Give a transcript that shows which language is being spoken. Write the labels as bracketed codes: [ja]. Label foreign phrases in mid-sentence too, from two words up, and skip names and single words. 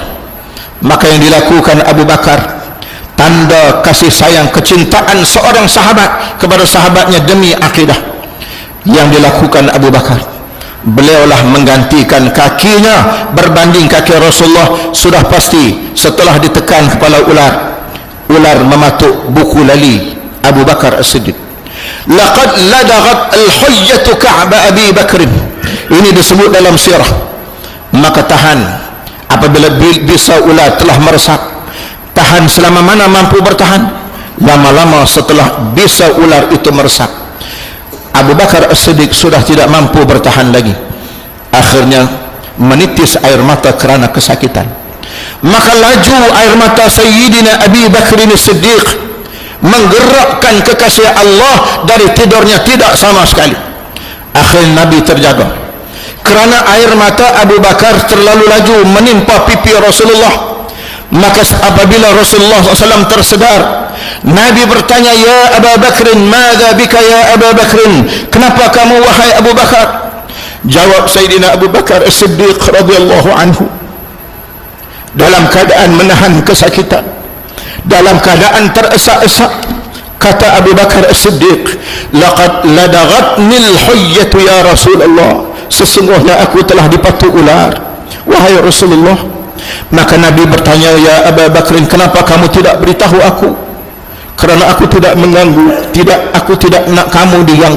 [ms] Maka yang dilakukan Abu Bakar, tanda kasih sayang, kecintaan seorang sahabat kepada sahabatnya demi akidah, yang dilakukan Abu Bakar, beliaulah menggantikan kakinya berbanding kaki Rasulullah. Sudah pasti setelah ditekan kepala ular, ular mematuk buku lali Abu Bakar As-Siddiq. [ar] لقد لدغت الحية كعب أبي بكر. [ms] Ini disebut dalam sirah. Maka tahan, apabila bisa ular telah meresap, tahan selama mana mampu bertahan. Lama-lama setelah bisa ular itu meresap, Abu Bakar As-Siddiq sudah tidak mampu bertahan lagi. Akhirnya menitis air mata kerana kesakitan. Maka laju air mata Sayyidina Abi Bakr As-Siddiq, menggerakkan kekasih Allah dari tidurnya tidak sama sekali. Akhirnya Nabi terjaga kerana air mata Abu Bakar terlalu laju menimpa pipi Rasulullah. Maka apabila Rasulullah SAW tersedar, Nabi bertanya, [ar] يا أبو بكر، ماذا بك يا أبو بكر, [ms] kenapa kamu wahai Abu Bakar? Jawab Sayyidina Abu Bakar As-Siddiq [ar] رضي الله عنه, [ms] dalam keadaan menahan kesakitan, dalam keadaan teresak-esak. Kata Abu Bakar As-Siddiq, [ar] لقد لدغتني الحية يا رسول الله, [ms] sesungguhnya aku telah dipatuk ular wahai Rasulullah. Maka Nabi bertanya, ya Abu Bakar, kenapa kamu tidak beritahu aku? Kerana aku tidak mengganggu, aku tidak nak kamu diganggu.